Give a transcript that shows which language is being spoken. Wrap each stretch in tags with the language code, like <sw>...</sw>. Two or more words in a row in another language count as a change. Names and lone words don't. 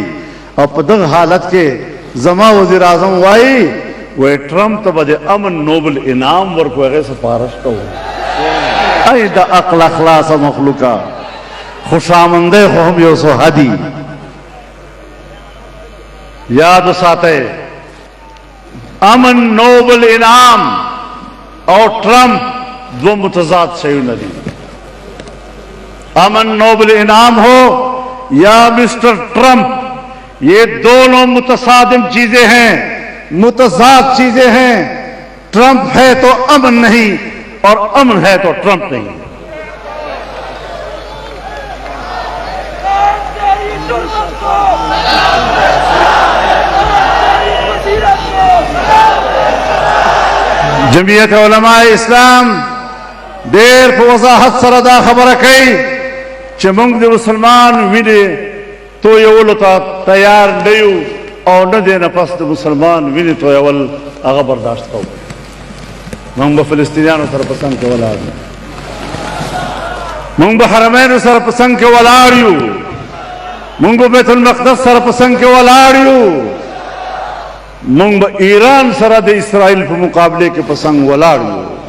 <ps>او په دغه حالت کې زما وزیر اعظم وایي ټرمپ ته به د امن نوبل انعام ورکو، هغې سفارش کوو. ای د عقل اخلاصه مخلوقه، خوشامنده خو هم یو څه حدي. یاد وساتئ امن نوبل انعام</ps> <ur>اور ٹرمپ دو متضاد</ur> <ps>شیونه دي.</ps> <ur>امن نوبل انعام ہو یا مسٹر ٹرمپ، یہ دونوں متصادم چیزیں ہیں، متضاد چیزیں ہیں. ٹرمپ ہے تو امن نہیں اور امن ہے تو ٹرمپ نہیں.</ur> <ps>جمعیت علماء اسلام ډېر په وضاحت سره دا خبره کوي چې موږ د مسلمان وینې تویولو ته تیار نه یو، او نه دی نه پس د مسلمان وینې تویول هغه برداشت کوو. موږ به فلسطینیانو سره په څنګ کې ولاړ یو، موږ به حرمینو سره په څنګ کې ولاړ یو، موږ به بیت المقدس سره په څنګ کې ولاړ یو، موږ به ایران سره د اسرائیل په مقابله کې په څنګ ولاړ یو.</ps>